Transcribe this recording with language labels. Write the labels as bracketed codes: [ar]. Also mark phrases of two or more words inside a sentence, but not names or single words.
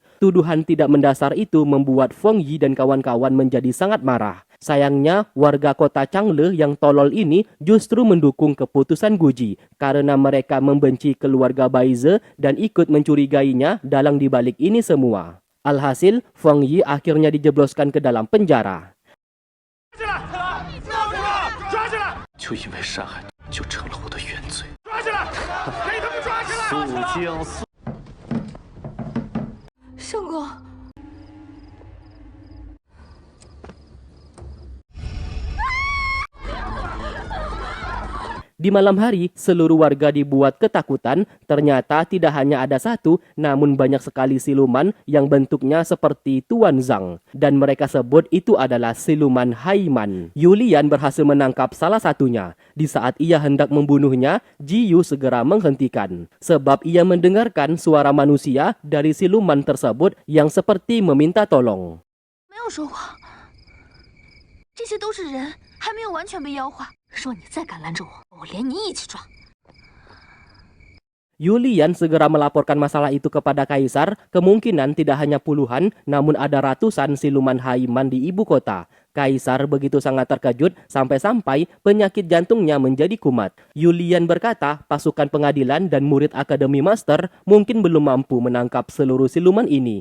[id] Tuduhan tidak mendasar itu membuat Feng Yi dan kawan-kawan menjadi sangat marah. Sayangnya, warga kota Changle yang tolol ini justru mendukung keputusan Guji karena mereka membenci keluarga Baize dan ikut mencurigainya dalam dibalik ini semua. Alhasil, Feng Yi akhirnya dijebloskan ke dalam penjara. [zh] 就因为杀害，就成了我的原罪。速将速。圣公。 [id] Di malam hari, seluruh warga dibuat ketakutan. Ternyata tidak hanya ada satu, namun banyak sekali siluman yang bentuknya seperti Tuan Zhang. Dan mereka sebut itu adalah siluman Haiman. Yulian berhasil menangkap salah satunya. Di saat ia hendak membunuhnya, Jiyu segera menghentikan. Sebab ia mendengarkan suara manusia dari siluman tersebut yang seperti meminta tolong. [zh] 没有说谎，这些都是人，还没有完全被妖化。说你再敢拦着我，我连你一起抓。 [id] Yulian segera melaporkan masalah itu kepada kaisar. Kemungkinan tidak hanya puluhan, namun ada ratusan siluman Haiman di ibu kota. Kaisar begitu sangat terkejut sampai-sampai penyakit jantungnya menjadi kumat. Julian berkata pasukan pengadilan dan murid Akademi Master mungkin belum mampu menangkap seluruh siluman ini.